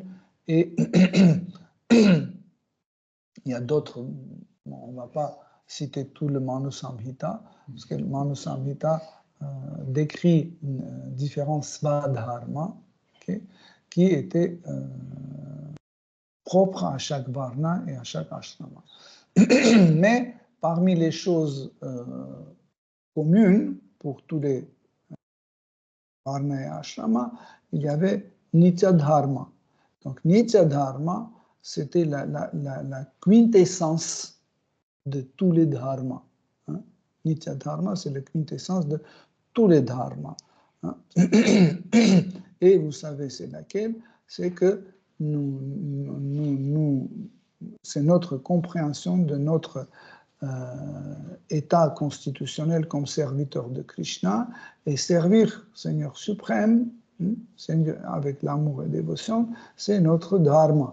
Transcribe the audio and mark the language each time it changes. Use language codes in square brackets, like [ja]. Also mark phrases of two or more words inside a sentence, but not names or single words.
[fr] Et il y a d'autres, on ne va pas citer tout le Manu Samhita, parce que le Manu Samhita décrit différents svadharma, qui étaient propres à chaque varna et à chaque ashrama. Mais parmi les choses communes pour tous les varna et ashrama, il y avait [sa] nitya dharma. Donc nitya dharma, [fr] c'était la quintessence de tous les dharmas. [sa] Nitya dharma, [fr] c'est la quintessence de tous les dharmas. Et vous savez c'est laquelle? C'est que c'est notre compréhension de notre état constitutionnel comme serviteur de Krishna, et servir Seigneur suprême, avec l'amour et dévotion, c'est notre dharma.